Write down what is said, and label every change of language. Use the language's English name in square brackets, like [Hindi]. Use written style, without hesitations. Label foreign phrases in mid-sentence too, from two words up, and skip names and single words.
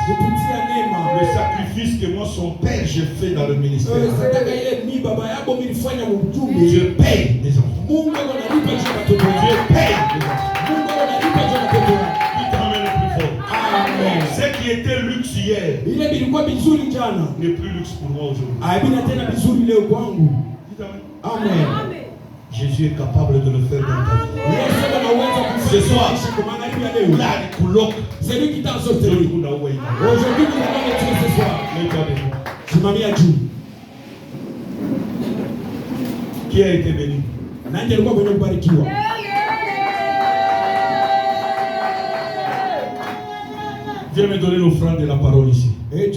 [French] Le sacrifice que moi, son père, j'ai fait dans le ministère. Dieu paye les enfants. Dieu paye les enfants. Ce qui était luxe hier, [Swahili] vile vilikuwa vizuri jana [French] n'est plus luxe pour moi aujourd'hui. [Swahili] Havina tena vizuri leo kwangu. Amen. [French] Jésus est capable de le faire dans ta vie. Ce soir, c'est lui qui t'a sauvé. Aujourd'hui, nous allons le tuer ce soir. [Swahili] Simamia juu. [French] Qui a été béni? [Swahili] Nani alikuwa kwenye kubarikiwa? [French] Viens me donner l'offrande de la parole ici.